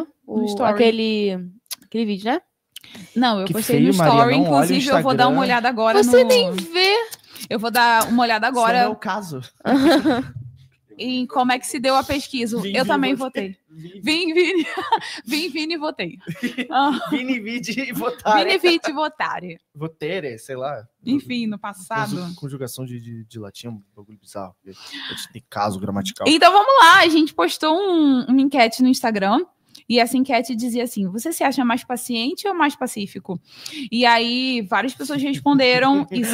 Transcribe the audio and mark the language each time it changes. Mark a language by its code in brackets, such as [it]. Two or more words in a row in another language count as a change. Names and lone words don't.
[pt] sim. No story. Aquele vídeo, né? Não, eu Que postei feio, no story, Maria, não olha o inclusive eu vou dar uma Instagram. olhada agora Você nem vê. Eu vou dar uma olhada agora Isso não é o caso. em como é que se deu a pesquisa. Eu também votei. Vim, Vini e votei. [la] Vini, vide e votare. Vini, Vite e votare. [pt] Votere, sei lá. Enfim, no passado. Conjugação de latim, um bagulho bizarro. Tem caso gramatical. Então vamos lá, a gente postou uma enquete no Instagram. E essa enquete dizia assim: você se acha mais paciente ou mais pacífico? E aí várias pessoas responderam e